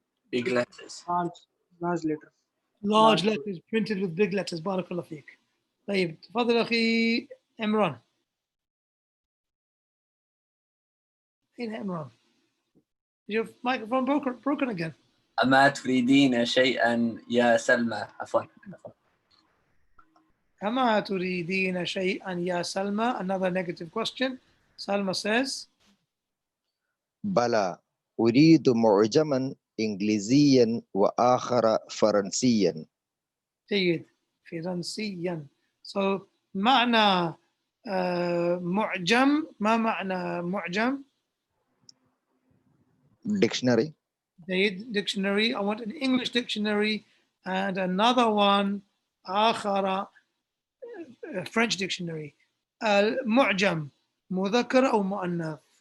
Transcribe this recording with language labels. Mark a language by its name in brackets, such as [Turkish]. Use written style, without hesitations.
[English] Big letters. Large letters. Large letters printed with big letters. Barakallah feek. [Arabic] طيب تفضل أخي عمران. أين عمران؟ [English] Your microphone broken again. [Arabic] أما تريدين شيئا يا سلمى عفوا أما تريدين شيئا يا سلمى. [English] Another negative question. Salma says [Arabic] بلى أريد معجما إنجليزيا وآخر فرنسيا. جيد فرنسيا. So معنى معجم. ما معنى معجم؟ [English] Dictionary. جيد dictionary. I want an English dictionary and another one آخر French dictionary. [Arabic] المعجم مذكر أو مؤنث؟